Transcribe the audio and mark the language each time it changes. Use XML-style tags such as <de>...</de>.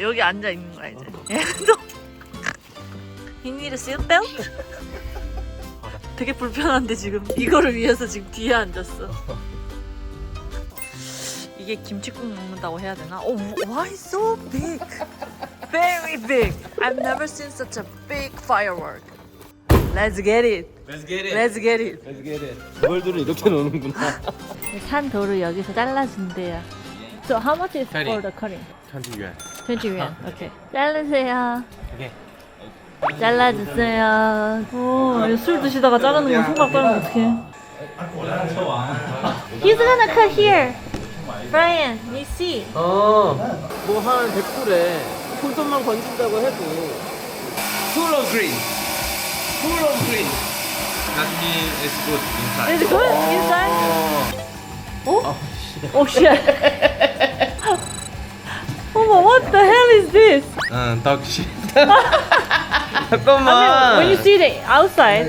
<ko>여기 앉아 있는 거야 이제. 얘도.</ko> <en>He need a seat belt?</en> <ko>되게 불편한데 지금 이거를 위해서 지금 뒤에 앉았어. 이게 김치국 먹는다고 해야 되나?</ko> <en>Oh, why so big? Very big. I've never seen such a big firework. Let's get it. Let's get it. Let's get it. Let's get it.</en> <ko>돌들을 이렇게 놓는구나. 산 돌을 여기서 잘라준대요.</ko> <en>So how much is for the cutting? 20 yuan. 20 yuan. Okay.</en> <ko>자르세요.</ko> <en>Okay.</en> <ko>잘라주세요. 오, 술 드시다가 자르는 거 손가락 자르면 어떡해?</ko> <en>He's gonna cut here. Brian, you see?</en> <ko>뭐 한 100불에 손톱만 건진다고 해도</ko> <en>full of green. full of green. That means it's good inside. Is it good inside? Oh? Oh shit.</en> <ko>어머,</ko> <en>what the hell is this? Dog shit.</en> <ko>잠깐만.</ko> <en>When you see the outside,</en>